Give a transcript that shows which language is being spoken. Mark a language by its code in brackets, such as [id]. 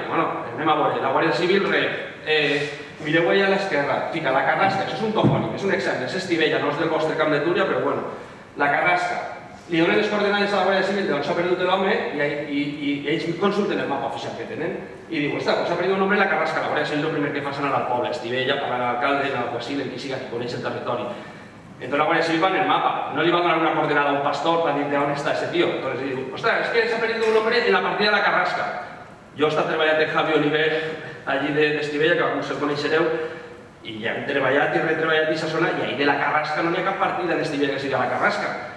[ca] Bueno, anem a veure, la Guàrdia Civil mireu allà a l'esquerra, fica la Carrasca, això és un topònim, és un exemple, és Estivella, no és del vostre camp de Túria, però bueno, la Carrasca, li donen les coordenades a la Guàrdia Civil d'on s'ha perdut l'home i ells consulten el mapa oficial que tenen i diu, ostres, s'ha perdut un home en la Carrasca, la Guàrdia Civil el primer que fa és anar al poble, Estivella, parlar a l'alcalde, a l'alguacil, qui siga, qui coneix el territori. [es] Entonces la Guardia Civil va en el mapa, no le van a dar una coordenada a un pastor para decirle dónde está ese tío. Entonces le digo, ostras, es que se ha perdido un hombre en la partida de la Carrasca. [ca] Jo he estat treballant amb Javi Oliver allí d'Estivella, que alguns el coneixereu, i ja hem treballat i retreballat aquesta zona, i ahí de la Carrasca no hi ha cap partida en Estivella que sigui a la Carrasca.